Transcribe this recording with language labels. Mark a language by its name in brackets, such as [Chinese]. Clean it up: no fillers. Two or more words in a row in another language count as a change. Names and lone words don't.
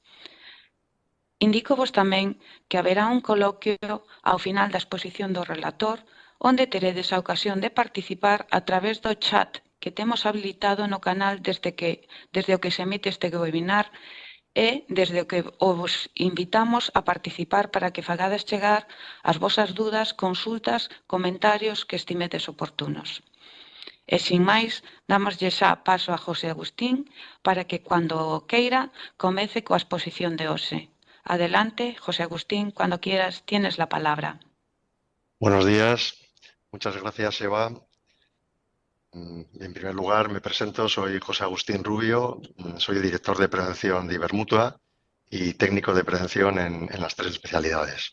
[Galician] Indícovos tamén que haberá un coloquio ao final da exposición do relator, onde teredes a ocasión de participar a través do chat que temos habilitado no canal desde o que se emite este webinar E desde o que os invitamos a participar para que fagades chegar as vosas dudas, consultas, comentarios que estimedes oportunos. E sin máis, dámoslle xa paso a José Agustín para que, cuando queira, comece coa exposición de hoxe. [Spanish] Adelante, José Agustín, cuando quieras, tienes la palabra. Buenos días, muchas gracias, Eva. En primer lugar, me presento, soy José Agustín Rubio, soy director de prevención de Ibermutua y técnico de prevención en las tres especialidades.